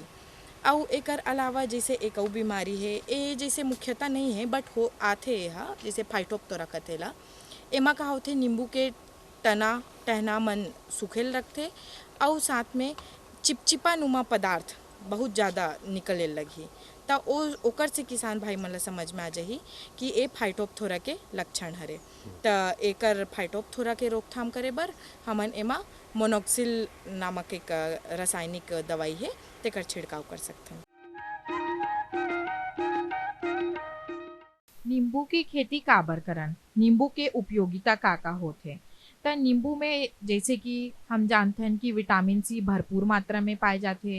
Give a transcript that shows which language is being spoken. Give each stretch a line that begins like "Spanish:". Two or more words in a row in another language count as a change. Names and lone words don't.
Chhattisgarhi: और एकर अलावा जैसे एक और बीमारी है ए जैसे मुख्यतः नहीं है बट हो आथे हा जैसे फाइटोप्थोरा कथेला। एमा का होते नींबू के टहना मन सूखेल रखते और साथ में चिपचिपा नुमा पदार्थ बहुत ज़्यादा निकले लगी। तो ओकर से किसान भाई मन ला समझ में आ जाही कि ए फाइटोप्थोरा के लक्षण हरे। तो एकर फाइटोप्थोरा के रोकथाम करे बर हमन एमा मोनोक्सिल नामक एक रासायनिक दवाई है तेकर छिड़काव कर सकते हैं। नींबू की खेती काबर करन, नींबू के उपयोगिता का होथे। त नींबू में जैसे कि हम जानते हैं कि विटामिन सी भरपूर मात्रा में पाए जाते।